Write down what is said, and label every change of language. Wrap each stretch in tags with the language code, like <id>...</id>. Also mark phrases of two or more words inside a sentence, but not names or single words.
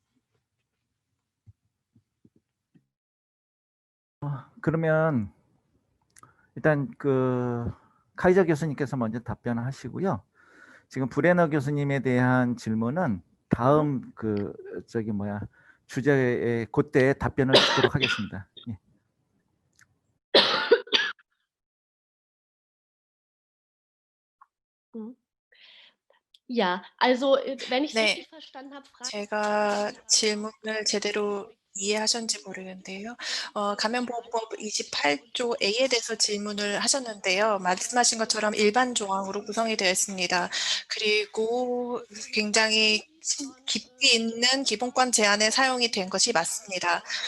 <ko>그러면 일단 카이저 교수님께서 먼저 답변하시고요. 지금 브레너 교수님에 대한 질문은 다음 주제에 그때 답변을 듣도록 하겠습니다. 예.</ko> <de>Ja, also wenn ich es</de> <ko>네,</ko> <de>richtig verstanden habe,</de> <ko>제가 질문을 제대로 이해하셨는지 모르겠는데요. 감염보호법 28조 A에 대해서 질문을 하셨는데요. 말씀하신 것처럼 일반 조항으로 구성이 되어 있습니다. 그리고 굉장히 깊이 있는 기본권 제한에 사용이 된 것이 맞습니다.</ko>